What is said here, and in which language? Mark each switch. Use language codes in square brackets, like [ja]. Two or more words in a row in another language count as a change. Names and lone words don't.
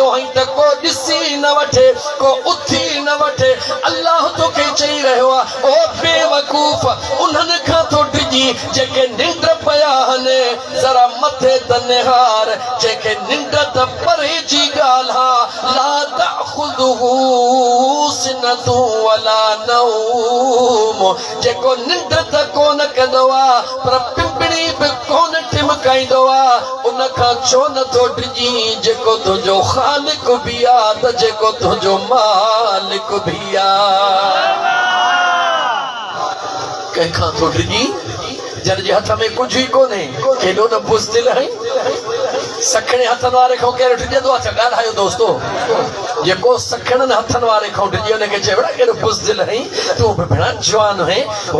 [sd] है त को ॾिसी न वठे को उथी न वठे अल्लाह तोखे चई रहियो आहे ओ बेवकूफ़ उन्हनि खां थो डिॼी जेके निंड पिया आहिनि ज़रा मथे त निहार जेके निंड त परे जी ॻाल्हि आहे [ar] لا تأخذه سنة ولا نوم [sd] जेको निंड त कोन कंदो आहे पर पिंपड़ी बि कोन टिमकाईंदो आहे उन खां छो नथो डिॼी जेको तुंहिंजो ख़ालिक बि आहे त जेको तुंहिंजो मालिक भी कंहिंखां थो डिॼी जन जे हथ में कुझु ई कोन्हे केॾो न बुज़दिल आहीं सखणे हथनि वारे खां केरु डिॼंदो आहे छा ॻाल्हायो दोस्तो जेको सखणनि हथनि वारे खां डिॼे हुनखे चए बेटा केॾो बुज़दिल आहीं तूं बि भेण जवान आहीं हो